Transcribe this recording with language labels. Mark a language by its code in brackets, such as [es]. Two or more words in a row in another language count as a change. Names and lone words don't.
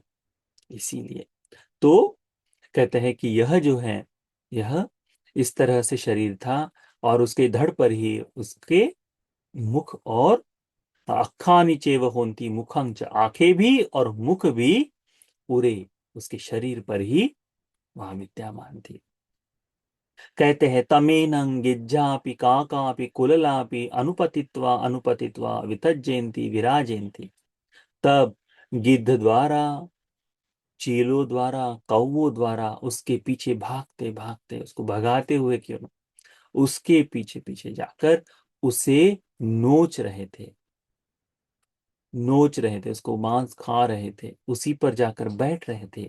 [hi] इसीलिए तो कहते हैं कि यह जो है, यह इस तरह से शरीर था, और उसके धड़ पर ही उसके मुख और अक्खा नीचे वह होती मुखंच, आंखें भी और मुख भी पूरे उसके शरीर पर ही वहां विद्यमान थी। [pi] कहते हैं तमेनं गिज्जापि काकापि कुललापि अनुपतित्वा अनुपतित्वा वितज्जयन्ति विराजयन्ति। [hi] तब गिद्ध द्वारा, चीलों द्वारा, कौवों द्वारा उसके पीछे भागते भागते, उसको भगाते हुए क्यों न, उसके पीछे पीछे जाकर उसे नोच रहे थे, नोच रहे थे, उसको मांस खा रहे थे, उसी पर जाकर बैठ रहे थे।